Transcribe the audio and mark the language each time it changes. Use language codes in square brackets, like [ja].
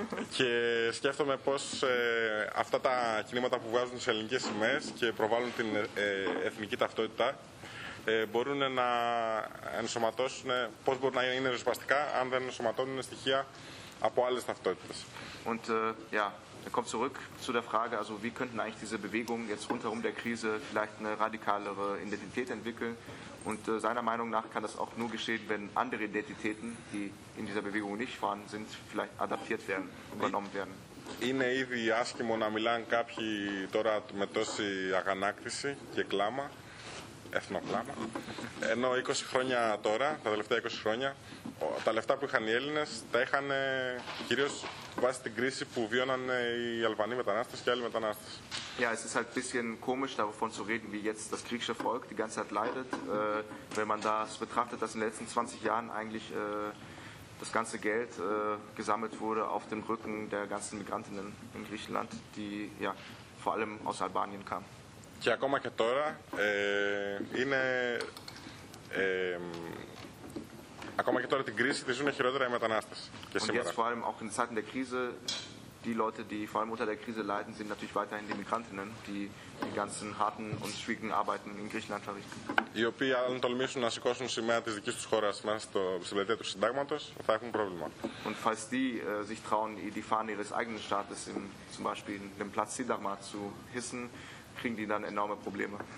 [el] Και σκέφτομαι πως αυτά τα κινήματα που βγάζουν τις ελληνικές σημαίες και προβάλλουν την εθνική ταυτότητα μπορούν να ενσωματώσουν, πώς μπορούν να είναι ριζοσπαστικά αν δεν ενσωματώνουν στοιχεία από άλλες ταυτότητες. [de] Und er kommt zurück zu der Frage, also wie könnten eigentlich diese Bewegungen jetzt rundherum der Krise vielleicht eine radikalere Identität entwickeln? Und seiner Meinung nach kann das auch nur geschehen, wenn andere Identitäten, die in dieser Bewegung nicht vorhanden sind, vielleicht adaptiert werden, übernommen werden. [el] Είναι ήδη άσχημο να μιλάνε κάποιοι τώρα με τόση αγανάκτηση και κλάμα, εθνοκλάμα, ενώ 20 χρόνια τώρα, τα τελευταία 20 χρόνια, τα λεφτά που είχαν οι Έλληνες τα είχαν κυρίως βάσει την κρίση που βίωναν οι Αλβανοί μετανάστες και άλλοι μετανάστες. [de] Ja, es ist halt ein bisschen komisch, davon zu reden, wie jetzt das griechische Volk die ganze Zeit leidet, wenn man das betrachtet, dass in den letzten 20 Jahren eigentlich das ganze Geld gesammelt wurde auf dem Rücken der ganzen Migrantinnen in Griechenland, die ja vor allem aus Albanien kamen. [el] Και ακόμα και τώρα είναι ακόμα και τώρα την κρίση τη ζουν χειρότερα οι μετανάστες. Και σήμερα. [de] Und jetzt vor allem auch in Zeiten der Krise. Die Leute, die vor allem unter der Krise leiden, sind natürlich weiterhin die Migrantinnen, die die ganzen harten und schwierigen Arbeiten in Griechenland verrichten. [el] Οι οποίοι, αν τολμήσουν να σηκώσουν σημαία της δικής τους χώρας μέσα στο πλατεία του Συντάγματος, θα έχουν πρόβλημα. [de] Und falls die sich trauen, die Fahne ihres eigenen Staates in, zum Beispiel in dem Platz Sindagma zu hissen, kriegen die dann enorme Probleme.